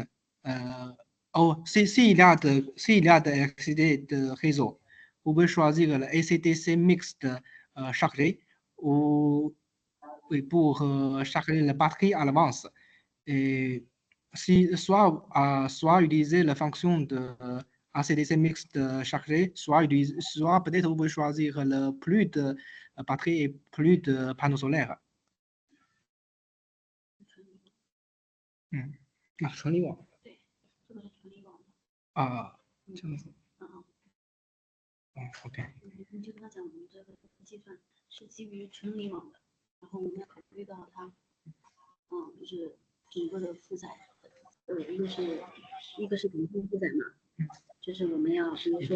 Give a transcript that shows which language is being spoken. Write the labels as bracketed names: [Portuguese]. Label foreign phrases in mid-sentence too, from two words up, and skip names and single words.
[French] S'il y a d'électricité de réseau, vous pouvez choisir le ACDC mixte chargé, ou oui, pour charger la batterie à l'avance. Et soit utiliser la fonction de ACDC mixte chargé, soit peut-être vous pouvez choisir le plus de batterie et plus de panneaux solaires. [Chinese] 纯离网。对，这个是纯离网的。这样子。OK。你就跟他讲，我们这个计算是基于纯离网的，然后我们要考虑到它，就是整个的负载，一个是总负载嘛，就是我们要比如说